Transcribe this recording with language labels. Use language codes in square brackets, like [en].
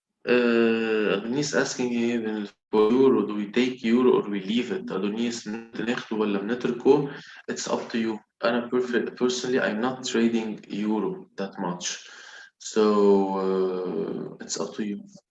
[en] Adonis asking here for euro, do we take euro or we leave it? [ar] Adonis, ناخده ولا بنتركه? [en] It's up to you. [ar] أنا [en] personally, I'm not trading euro that much. So it's up to you.